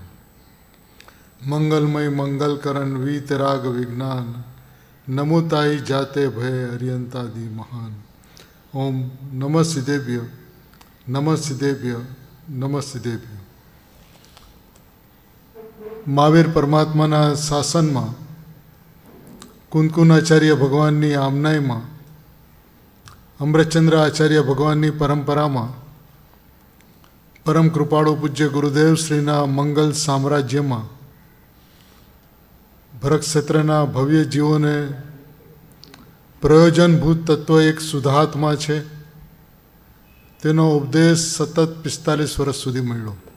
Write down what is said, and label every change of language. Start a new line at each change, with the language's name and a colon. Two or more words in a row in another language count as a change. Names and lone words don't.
Hindi: मंगलमय मंगलकरण वीतराग विज्ञान नमुताई जाते भय अर्यंतादि महान।
Sanskrit: ओम नमः सिद्धेभ्य नमः सिद्धेभ्य नमः सिद्धेभ्य।
Gujarati: મહાવીર પરમાત્માના શાસનમાં કુંકુન આચાર્ય ભગવાનની આમનાઈમાં અમૃતચંદ્ર આચાર્ય ભગવાનની પરંપરામાં પરમ કૃપાળુ પૂજ્ય ગુરુદેવ શ્રીના મંગલ સામ્રાજ્યમાં ભરત ક્ષેત્રના ભવ્ય જીવોને પ્રયોજનભૂત તત્વ એક શુદ્ધાત્મા છે તેનો ઉપદેશ સતત 45 વર્ષ સુધી મળ્યો।